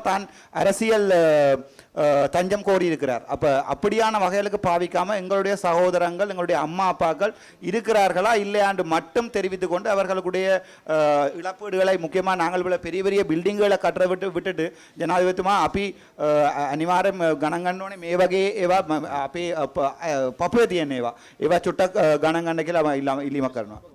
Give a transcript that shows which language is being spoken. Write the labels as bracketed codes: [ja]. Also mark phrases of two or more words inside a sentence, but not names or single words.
[ta] தான் அரசியல் தஞ்சம் கோரியிருக்கிறார். அப்போ அப்படியான வகைகளுக்கு பாவிக்காமல் எங்களுடைய சகோதரங்கள், எங்களுடைய அம்மா அப்பாக்கள் இருக்கிறார்களா இல்லையாண்டு மட்டும் தெரிவித்து கொண்டு அவர்களுடைய இழப்பீடுகளை, முக்கியமாக நாங்கள் பெரிய பெரிய பில்டிங்களை கட்டுற விட்டுட்டு ஜனாதிபதிமா [si] අපි අනිවාර්යයෙන්ම ගණන් ගන්න ඕනේ මේ වගේ ඒවා අපේ පපුවේ තියෙන ඒවා චුට්ටක් ගණන් ගන්න කියලා ඉල්ලීමක් කරනවා.